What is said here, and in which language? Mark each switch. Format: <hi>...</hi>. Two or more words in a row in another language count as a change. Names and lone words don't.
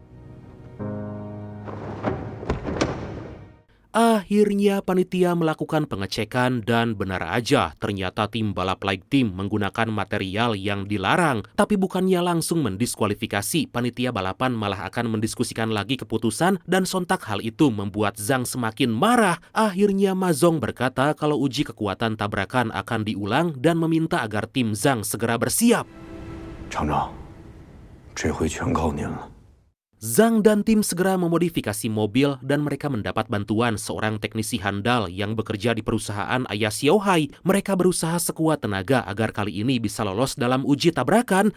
<id>Akhirnya panitia melakukan pengecekan dan benar aja ternyata tim balap Like Team menggunakan material yang dilarang. Tapi bukannya langsung mendiskualifikasi, panitia balapan malah akan mendiskusikan lagi keputusan dan sontak hal itu membuat Zhang semakin marah. Akhirnya Ma Zong berkata kalau uji kekuatan tabrakan akan diulang dan meminta agar tim Zhang segera bersiap.</id> <zh>厂长，这回全靠您了。</zh> <id>Zhang dan tim segera memodifikasi mobil dan mereka mendapat bantuan seorang teknisi handal yang bekerja di perusahaan ayah Xiao Hai. Mereka berusaha sekuat tenaga agar kali ini bisa lolos dalam uji tabrakan.</id>